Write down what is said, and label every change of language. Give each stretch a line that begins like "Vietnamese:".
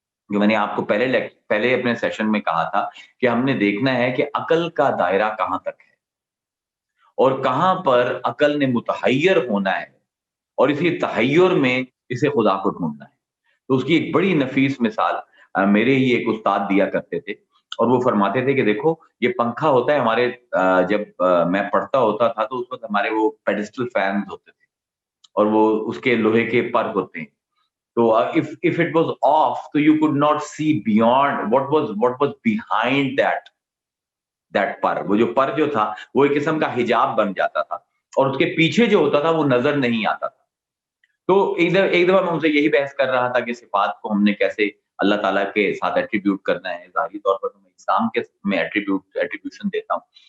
Urdu: جو میں نے آپ کو پہلے اپنے سیشن میں کہا تھا کہ ہم نے دیکھنا ہے کہ عقل کا دائرہ کہاں تک ہے اور کہاں پر عقل نے متحیر ہونا ہے, اور اسی تحیر میں اسے خدا کو ڈھونڈنا ہے. تو اس کی ایک بڑی نفیس مثال میرے ہی ایک استاد دیا کرتے تھے, اور وہ فرماتے تھے کہ دیکھو یہ پنکھا ہوتا ہے ہمارے, جب میں پڑھتا ہوتا تھا تو اس وقت ہمارے وہ پیڈسٹل فینز ہوتے تھے اور وہ اس کے لوہے کے پر ہوتے ہیں.
English: تو if it was off, so you could not see beyond what was behind that پر.
Urdu: وہ جو پر جو تھا وہ ایک قسم کا حجاب بن جاتا تھا, اور اس کے پیچھے جو ہوتا تھا وہ نظر نہیں آتا تھا. تو ایک دفعہ میں ان سے یہی بحث کر رہا تھا کہ صفات کو ہم نے کیسے اللہ تعالیٰ کے ساتھ ایٹریبیوٹ کرنا ہے. ظاہری طور پر میں اسلام کے میں ایٹریبیوشن دیتا ہوں.